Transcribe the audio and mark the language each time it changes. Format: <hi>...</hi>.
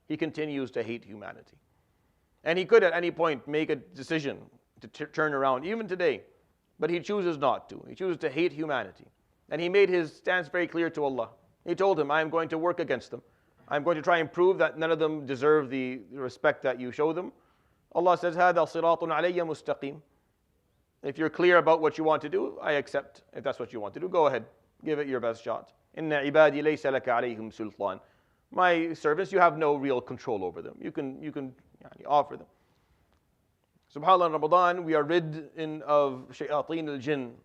<en>He continues to hate humanity. And he could at any point make a decision to turn around, even today. But he chooses not to. He chooses to hate humanity. And he made his stance very clear to Allah. He told him, I am going to work against them. I'm going to try and prove that none of them deserve the respect that you show them. Allah says,</en> <ar>هَذَا صِرَاطٌ عَلَيَّ مُسْتَقِيمٌ.</ar> <en>If you're clear about what you want to do, I accept. If that's what you want to do, go ahead. Give it your best shot.</en> <ar>إِنَّ عِبَادِي لَيْسَ لَكَ عَلَيْهِمْ سُلْطَانٌ.</ar> <en>My servants, you have no real control over them. You can offer them. SubhanAllah, in Ramadan, we are rid of shayateen al-jinn.</en>